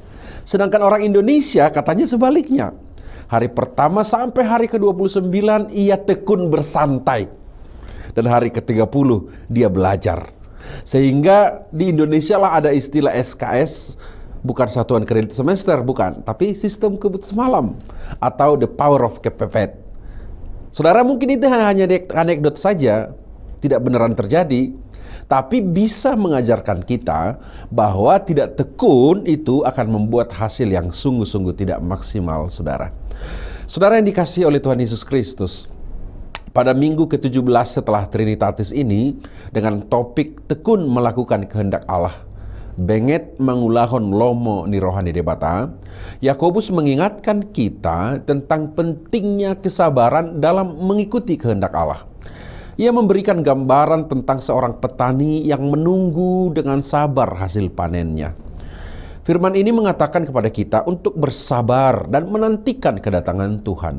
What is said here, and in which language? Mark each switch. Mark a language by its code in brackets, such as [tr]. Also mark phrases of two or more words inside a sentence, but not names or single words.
[id] Sedangkan orang Indonesia katanya sebaliknya. Hari pertama sampai hari ke-29 ia tekun bersantai, dan hari ke-30 dia belajar. Sehingga di Indonesia lah ada istilah SKS, bukan satuan kredit semester, bukan, tapi sistem kebut semalam atau [en] the power of [id] kepepet. Saudara, mungkin itu hanya anekdot saja, tidak beneran terjadi, tapi bisa mengajarkan kita bahwa tidak tekun itu akan membuat hasil yang sungguh-sungguh tidak maksimal, saudara. Saudara yang dikasihi oleh Tuhan Yesus Kristus, pada minggu ke-17 setelah Trinitatis ini, dengan topik tekun melakukan kehendak Allah, [bbc] benget mangulahon lomo ni rohani debata, [id] Yakobus mengingatkan kita tentang pentingnya kesabaran dalam mengikuti kehendak Allah. Ia memberikan gambaran tentang seorang petani yang menunggu dengan sabar hasil panennya. Firman ini mengatakan kepada kita untuk bersabar dan menantikan kedatangan Tuhan.